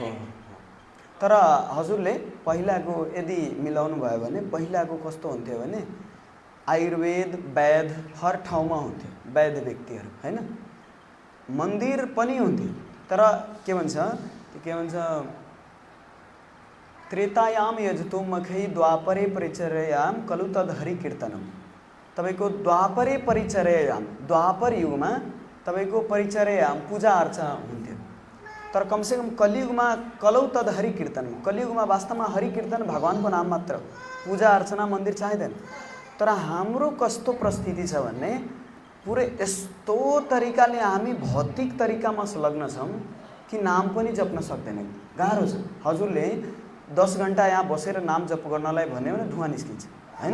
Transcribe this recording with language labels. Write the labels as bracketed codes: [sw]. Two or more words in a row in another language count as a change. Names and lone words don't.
[ne] तर हजुरले पहिलाको यदि मिलाउनु भयो भने पहिलाको कस्तो हुन्थ्यो भने आयुर्वेद वैद्य हर ठाउँमा हुन्थ्यो, वैद्य व्यक्तिहरू हैन, मन्दिर पनि हुन्थ्यो। तर के भन्छ [sa] त्रेतायाम यजतो मखै द्वापरे परिचर्यायाम कलु तद हरि कीर्तनम। [ne] तपाईको [sa] द्वापरे परिचर्यायाम, [ne] द्वापर युगमा तपाईको परिचर्यायाम पूजा अर्चना हुन्थ्यो, तर कमसेकम कलियुगमा [sa] कलौ तद हरि कीर्तन, [ne] कलियुगमा वास्तवमा हरि कीर्तन भगवानको नाम मात्र, पूजा अर्चना मन्दिर चाहिँदैन। तर हाम्रो कस्तो परिस्थिति छ भने पुरै यस्तो तरिकाले हामी भौतिक तरिकामा संलग्न छौँ कि नाम पनि जप्न सक्दैनौँ, गाह्रो छ। हजुरले 10 घन्टा यहाँ बसेर नाम जप गर्नलाई भन्यो भने धुवा निस्किन्छ हैन।